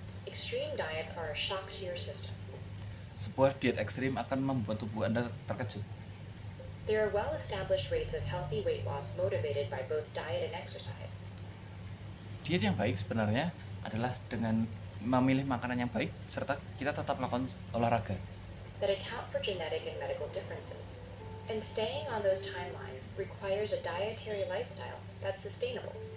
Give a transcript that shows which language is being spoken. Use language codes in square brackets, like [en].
[en] extreme diets are a shock to your system. [id] Sebuah diet ekstrim akan membuat tubuh Anda terkejut. [en] There are well-established rates of healthy weight loss motivated by both diet and exercise. [id] Diet yang baik sebenarnya adalah dengan memilih makanan yang baik serta kita tetap melakukan olahraga [en] that account for genetic and medical differences. And staying on those timelines requires a dietary lifestyle that's sustainable.